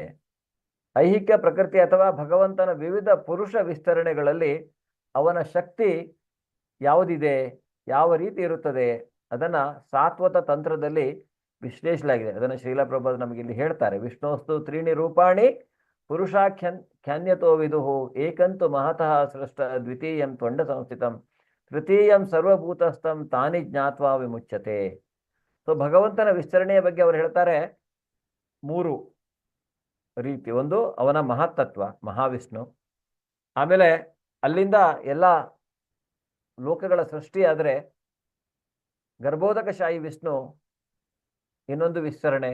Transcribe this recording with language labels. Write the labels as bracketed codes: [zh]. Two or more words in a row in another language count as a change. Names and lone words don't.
[kn] ಐಹಿಕ ಪ್ರಕೃತಿ ಅಥವಾ ಭಗವಂತನ ವಿವಿಧ ಪುರುಷ ವಿಸ್ತರಣೆಗಳಲ್ಲಿ ಅವನ ಶಕ್ತಿ ಯಾವುದಿದೆ, ಯಾವ ರೀತಿ ಇರುತ್ತದೆ, ಅದನ್ನ ಸಾತ್ವತ ತಂತ್ರದಲ್ಲಿ ವಿಶ್ಲೇಷಿಸಲಾಗಿದೆ. ಅದನ್ನು ಶ್ರೀಲ ಪ್ರಭುಪಾದರು ನಮಗೆ ಇಲ್ಲಿ ಹೇಳ್ತಾರೆ. [sa] ವಿಷ್ಣೋಸ್ತು ತ್ರೀಣಿ ರೂಪಾಣಿ ಪುರುಷಾಖ್ಯಾನ್ಯತೋ ವಿದುಹು ಏಕಂತು ಮಹತಃ ಸೃಷ್ಟ ದ್ವಿತೀಯಂ ತ್ವಂಡ ಸಂಸ್ಥಿತಂ ತೃತೀಯಂ ಸರ್ವಭೂತಸ್ಥಂ ತಾನಿ ಜ್ಞಾತ್ವಾ ವಿಮುಚ್ಯತೆ. [kn] ಸೊ ಭಗವಂತನ ವಿಸ್ತರಣೆಯ ಬಗ್ಗೆ ಅವರು ಹೇಳ್ತಾರೆ 3 ರೀತಿ. ಒಂದು ಅವನ ಮಹತ್ತತ್ವ, ಮಹಾವಿಷ್ಣು. ಆಮೇಲೆ ಅಲ್ಲಿಂದ ಎಲ್ಲ ಲೋಕಗಳ ಸೃಷ್ಟಿ ಆದರೆ ಗರ್ಭೋದಕಶಾಹಿ ವಿಷ್ಣು ಇನ್ನೊಂದು ವಿಸ್ತರಣೆ.